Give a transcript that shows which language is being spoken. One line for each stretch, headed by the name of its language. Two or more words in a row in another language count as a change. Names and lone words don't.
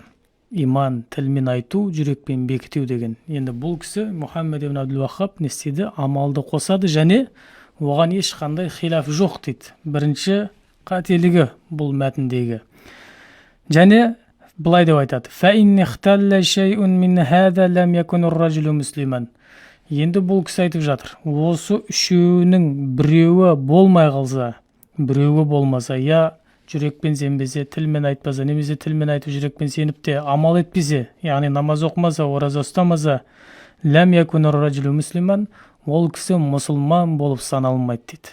Kazakh: Иман тілмен айту, жүрекпен бекіту деген. Енді бұл кісі Мұхаммед ибн Абдул-Ваххаб не істеді? Амалды қосады, және оған ешқандай хилаф жоқ дейді. Бірінші қателігі бұл мәтіндегі. Және былай деп айтады.
Arabic: فَإِنْ اخْتَلَّ شَيْءٌ مِنْ هَذَا لَمْ يَكُنُ الرَّجُلُ مُسْلِمًا.
Kazakh: Енді бұл кісі айтып жатыр. Осы үшеуінің біреуі болмай қалса, біреуі болмаса, я жүрекпен сенбесе, тілмен айтпаса, немесе тілмен айтып жүрекпен сеніп те амал етпесе, яғни намаз оқымаса, ораза ұстамаса,
Arabic: لم يكن الرجل مسلما,
Kazakh: ол кісі мұсылман болып саналмайды дейді.